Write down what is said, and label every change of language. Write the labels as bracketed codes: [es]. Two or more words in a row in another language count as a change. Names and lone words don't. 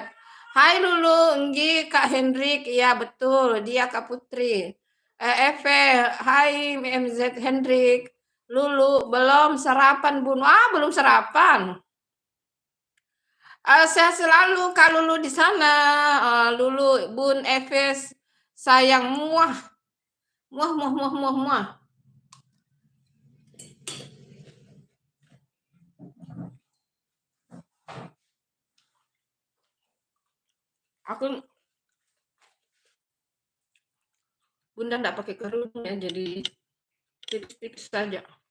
[id] Hai Lulu, Enggi, Kak Hendrik, iya betul, dia Kak Putri. Eve, hai MZ Hendrik. Lulu, belum sarapan Bun. Belum sarapan. Saya selalu Kak Lulu di sana. Lulu, Bun, Eves, sayang muah, muah, muah, muah, muah, muah. Aku Bunda enggak pakai kerudung ya, jadi tipis-tipis saja.